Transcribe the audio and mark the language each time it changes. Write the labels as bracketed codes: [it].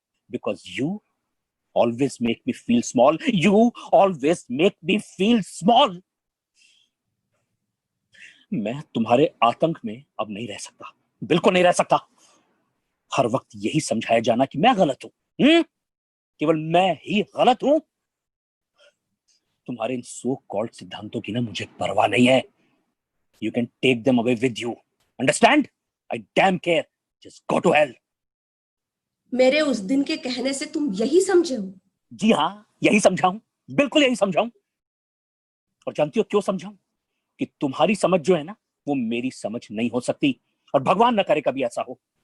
[en] Because you always make me feel small. You always make me feel small. [hi] मैं तुम्हारे आतंक में अब नहीं रह सकता, बिल्कुल नहीं रह सकता। हर वक्त यही समझाया जाना कि मैं गलत हूं, केवल मैं ही गलत हूं। तुम्हारे इन सो कॉल्ड सिद्धांतों की ना मुझे परवाह नहीं है। [en] You can take them away with you. Understand? I damn care. Just go to hell. [hi] मेरे उस दिन के कहने से तुम यही समझे हो? जी हाँ, यही समझाऊं, बिल्कुल यही समझाऊं। और जानती हो क्यों समझाऊं? कि तुम्हारी समझ जो है ना, वो मेरी समझ नहीं हो सकती, और भगवान न करे कभी ऐसा हो।